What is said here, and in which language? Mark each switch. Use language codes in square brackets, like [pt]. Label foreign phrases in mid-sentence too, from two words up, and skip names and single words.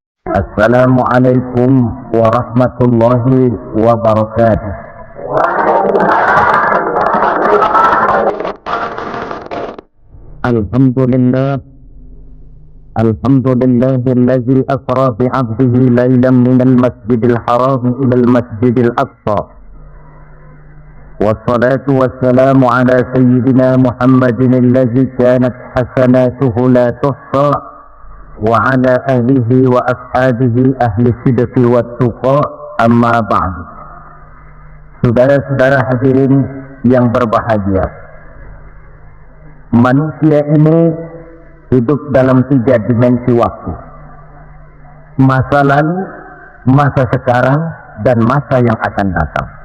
[ar] السلام عليكم ورحمة الله وبركاته. الحمد لله، الحمد لله الذي أسرى بعبده ليلا من المسجد الحرام إلى المسجد الأقصى. والصلاة والسلام على سيدنا محمد الذي كانت حسناته لا تحصى، وعلى أهله وأصحابه أهل الصدق والتقى، أما بعد. [id] Saudara-saudara hadirin yang berbahagia, manusia ini hidup dalam 3 dimensi waktu: masa lalu, masa sekarang, dan masa yang akan datang.